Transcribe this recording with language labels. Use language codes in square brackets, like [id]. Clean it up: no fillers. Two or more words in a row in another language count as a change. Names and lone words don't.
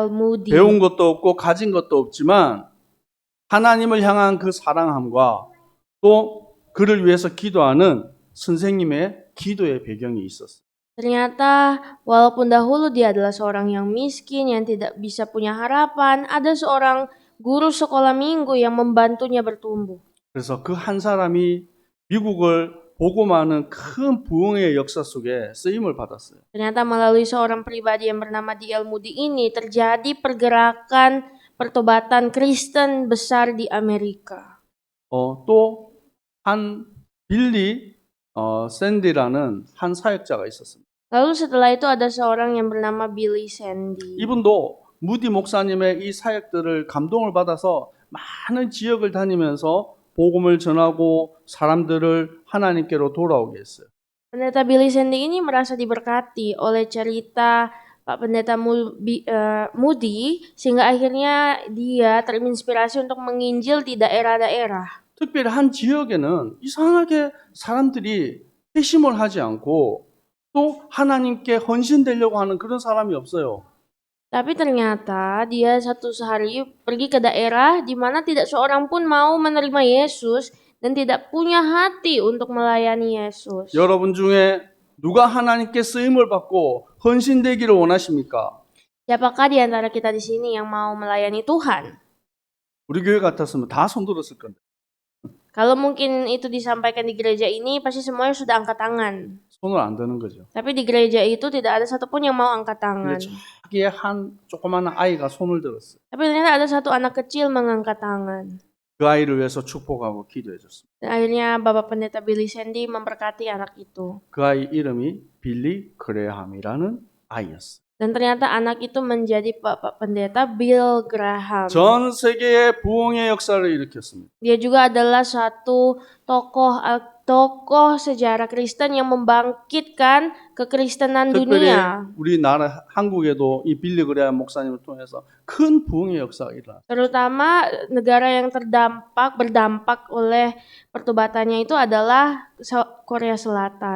[ko] Moody. 배운 것도 없고 가진 것도 없지만 하나님을 향한 그 사랑함과 또 그를 위해서 기도하는 선생님의 기도의 배경이 있었어요. [id] Ternyata walaupun dahulu dia adalah seorang yang miskin, yang tidak bisa punya harapan, ada seorang guru sekolah minggu yang membantunya bertumbuh. [ko] 그래서 그 한 사람이 미국을 복음하는 큰 부흥의 역사 속에 쓰임을 받았어요. [id] Ternyata melalui seorang pribadi yang bernama D.L. Moody ini terjadi pergerakan pertobatan Kristen besar di Amerika. [ko] 또 한 빌리 샌디라는 한 사역자가 있었습니다. [id] Lalu setelah itu ada seorang yang bernama Billy Sandy. [ko] 이분도 무디 목사님의 이 사역들을 감동을 받아서 많은 지역을 다니면서 복음을 전하고 사람들을 하나님께로 돌아오게 했어요. [id] Pendeta Billy Sandy ini merasa diberkati oleh cerita Pak Pendeta Moody sehingga akhirnya dia terinspirasi untuk menginjil di daerah-daerah. [ko] 특별히 한 지역에는 이상하게 사람들이 회심을 하지 않고 또 하나님께 헌신되려고 하는 그런 사람이 없어요. [id] Tapi ternyata dia satu hari pergi ke daerah di mana tidak seorang pun mau menerima Yesus dan tidak punya hati untuk melayani Yesus. [ko] 여러분 중에 누가 하나님께 쓰임을 받고 헌신되기를 원하십니까? [id] Siapakah di antara kita di sini yang mau melayani Tuhan? [ko] 우리 교회 같았으면 다 손들었을 건데. [id] Kalau mungkin itu disampaikan di gereja ini, pasti semuanya sudah angkat tangan. [ko] 손을 안 드는 거죠. [id] Tapi di gereja itu tidak ada satupun yang mau angkat tangan. [ko] 근데 자기의 한 조그마한 아이가 손을 들었어요. [id] Tapi ternyata ada satu anak kecil mengangkat tangan. [ko] 그 아이를 위해서 축복하고 기도해 줬습니다. [id] Dan akhirnya Bapak Pendeta Billy Sandy memberkati anak itu. [ko] 그 아이 이름이 빌리 그레함이라는 아이였어요. [id] Dan ternyata anak itu menjadi Bapak Pendeta Bill Graham. [ko] 전 세계의 부흥의 역사를 일으켰습니다. [id] Dia juga adalah satu tokoh sejarah Kristen yang membangkitkan kekristenan [ko] 특별히 [id] dunia. [ko] 우리나라 한국에도 이 빌리 그레함 목사님을 통해서 큰 부흥의 역사가 일어났어요. [id] Terutama negara yang berdampak oleh pertobatannya itu adalah Korea Selatan.